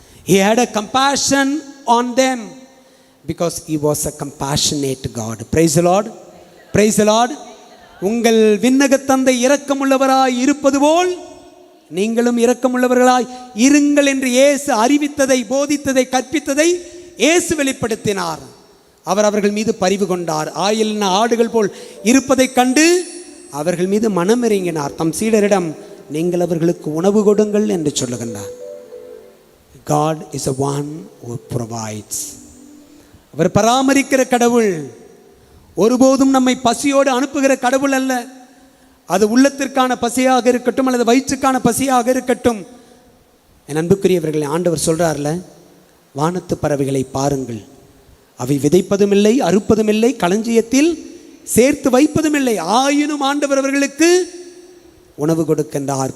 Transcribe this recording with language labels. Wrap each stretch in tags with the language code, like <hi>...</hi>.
<en>He had a compassion on them because he was a compassionate God. Praise the Lord, praise the Lord.</en> <ta>உங்கள் விண்ணக தந்தை இரக்கமுள்ளவராய் இருப்பது போல் நீங்களும் இரக்கமுள்ளவர்களாய் இருங்கள் என்று இயேசு அறிவித்ததை, போதித்ததை, கற்பித்ததை இயேசு வெளிப்படுத்தினார். அவர் அவர்கள் மீது பரிவு கொண்டார். ஆயிலின ஆடுகள் போல் இருப்பதைக் கண்டு அவர்கள் மீது மனமிறங்கினார். தம் சீடரிடம் நீங்கள் அவர்களுக்கு உணவு கொடுங்கள் என்று சொல்லுகின்றார்.</ta> <en>God is the one who provides.</en> <ta>அவர் பராமரிக்கிற கடவுள். ஒருபோதும் நம்மை பசியோடு அனுப்புகிற கடவுள் அல்ல. அது உள்ளத்திற்கான பசியாக இருக்கட்டும் அல்லது வயிற்றுக்கான பசியாக இருக்கட்டும். என் அன்புக்குரியவர்களை, ஆண்டவர் சொல்றார்ல, வானத்து பறவைகளை பாருங்கள், அவை விதைப்பதும் இல்லை, அறுப்பதும் இல்லை, களஞ்சியத்தில் சேர்த்து வைப்பதும் இல்லை, ஆயினும் ஆண்டவர் அவர்களுக்கு உணவு கொடுக்கின்றார்.</ta>